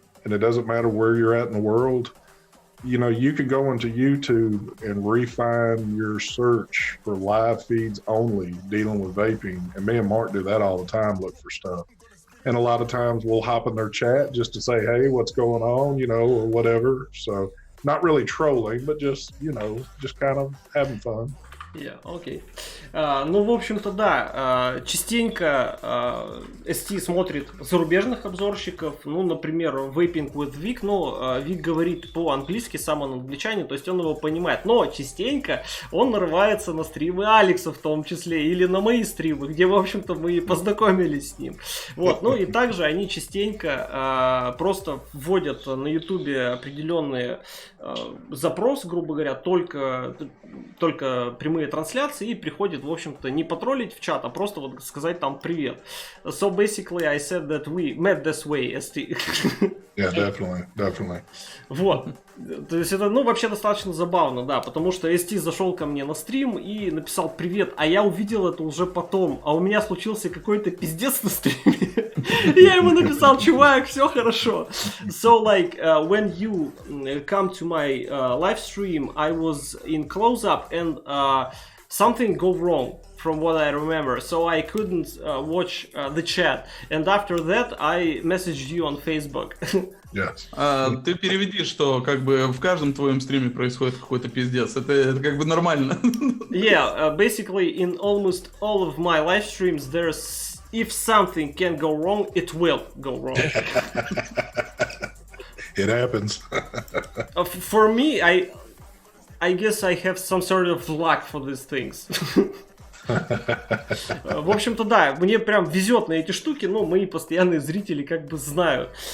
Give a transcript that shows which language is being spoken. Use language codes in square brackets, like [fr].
[en] And it doesn't matter where you're at in the world, you know, you can go into YouTube and refine your search for live feeds only dealing with vaping. And me and Mark do that all the time, look for stuff. And a lot of times we'll hop in their chat just to say, hey, what's going on, you know, or whatever. So not really trolling, but just, you know, just kind of having fun. Yeah, окей. [ru] Ну, в общем-то, да, частенько ST смотрит зарубежных обзорщиков, ну, например, Vaping with Vic, но Vic говорит по-английски, сам он англичанин, то есть он его понимает, но частенько он нарывается на стримы Алекса в том числе, или на мои стримы, где, в общем-то, мы познакомились с ним. Вот, ну и также они частенько просто вводят на ютубе определенные запросы, грубо говоря, только прямые трансляции, и приходит, в общем-то, не потроллить в чат, а просто вот сказать там привет. [en] So basically I said that we met this way, ST. Yeah, definitely. [ru] Вот. То есть это, ну, вообще достаточно забавно, да, потому что ST зашел ко мне на стрим и написал привет, а я увидел это уже потом, а у меня случился какой-то пиздец на стриме. Я ему написал, чувак, все хорошо. [en] So like, when you come to my live stream, I was in close-up and something go wrong. from what I remember, so I couldn't watch the chat. And after that, I messaged you on Facebook. Yes. [ru] Ты переведи, что как бы в каждом твоем стриме происходит какой-то пиздец. Это как бы нормально. [en] Yeah, basically in almost all of my live streams, there's if something can go wrong, it will go wrong. It happens. For me, I guess I have some sort of luck for these things. [ru] В общем-то, да, мне прям везет на эти штуки, но мои постоянные зрители как бы знают.